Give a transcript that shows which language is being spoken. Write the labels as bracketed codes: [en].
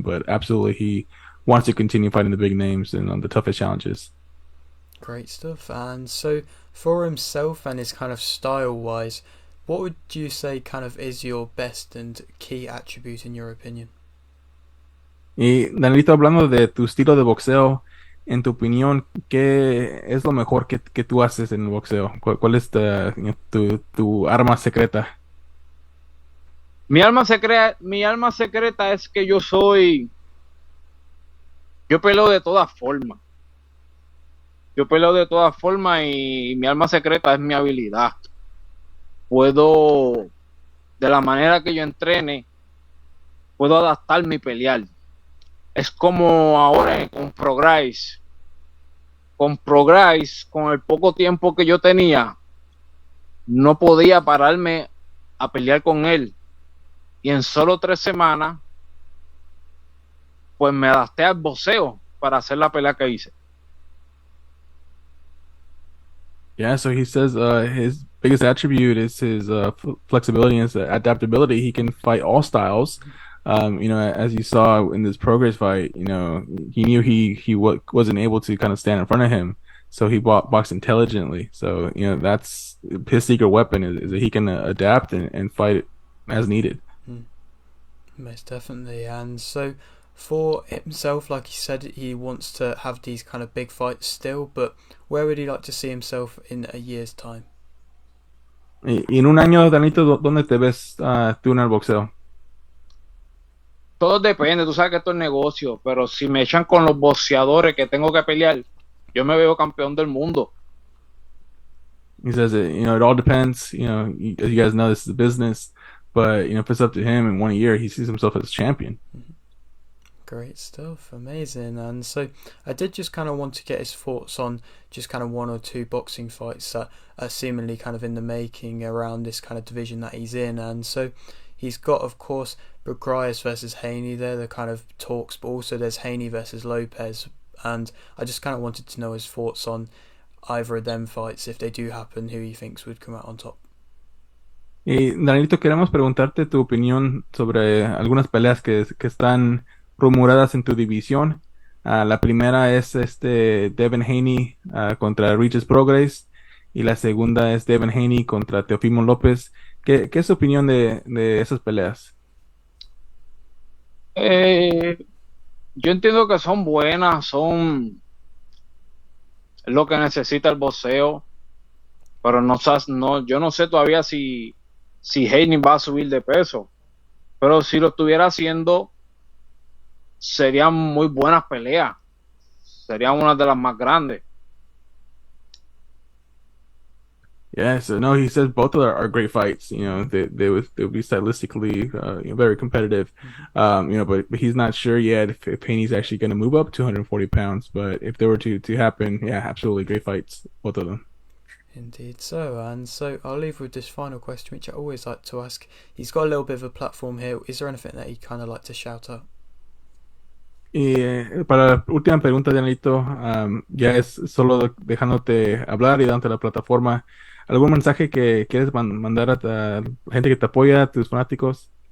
[en] But absolutely, he wants to continue fighting the big names and on the toughest challenges. Great stuff. And so for himself and his kind of style wise, what would you say kind of is your best and key attribute in your opinion? [es] Y Danielito, hablando de tu estilo de boxeo, en tu opinión, ¿qué es lo mejor que tú haces en el boxeo? ¿Cuál es tu arma secreta? Mi alma secreta es que yo peleo de todas formas. Yo peleo de todas formas y mi arma secreta es mi habilidad. Puedo, de la manera que yo entrene, puedo adaptarme y pelear. Es como ahora con Prograis. Con Prograis, con el poco tiempo que yo tenía, no podía pararme a pelear con él. Y en solo 3 semanas, pues me adapté al boxeo para hacer la pelea que hice. [en] Yeah, so he says his biggest attribute is his flexibility and his adaptability. He can fight all styles. As you saw in this Progress fight, he knew he wasn't able to kind of stand in front of him, so he boxed intelligently. So that's his secret weapon is that he can adapt and fight as needed. Most definitely. And so for himself, like he said, he wants to have these kind of big fights still, but where would he like to see himself in a year's time? [es] Y en un año, Danito, ¿dónde te ves tú en el boxeo? Todo depende, tú sabes que esto es negocio, pero si me echan con los boxeadores que tengo que pelear, yo me veo campeón del mundo. [en] He says it all depends. As you guys know, this is a business, but if it's up to him in 1 year, he sees himself as champion. Great stuff, amazing. And so I did just kind of want to get his thoughts on just kind of 1 or 2 boxing fights that are seemingly kind of in the making around this kind of division that he's in. And so he's got, of course, Bucraeus versus Haney there, the kind of talks, but also there's Haney versus Lopez. And I just kind of wanted to know his thoughts on either of them fights, if they do happen, who he thinks would come out on top. [es] Y Danielito, queremos preguntarte tu opinión sobre algunas peleas que están rumoradas en tu división. La primera es Devin Haney contra Regis Prograis, y la segunda es Devin Haney contra Teofimo López. ¿Qué es su opinión de esas peleas? Yo entiendo que son buenas, son lo que necesita el boxeo, pero yo no sé todavía si Haney va a subir de peso, pero si lo estuviera haciendo, serían muy buenas peleas, serían una de las más grandes. [en] Yeah, so no, he says both of them are great fights. They would be stylistically very competitive. But he's not sure yet if Haney's actually going to move up 240 pounds. But if they were to happen, yeah, absolutely great fights, both of them. Indeed so. And so I'll leave with this final question, which I always like to ask. He's got a little bit of a platform here. Is there anything that he'd kind of like to shout out? [es] Y para la última pregunta, Danielito, ya es solo dejándote hablar y dándote la plataforma. ¿Algún mensaje que quieres mandar a la gente que te apoya, a tus fanáticos?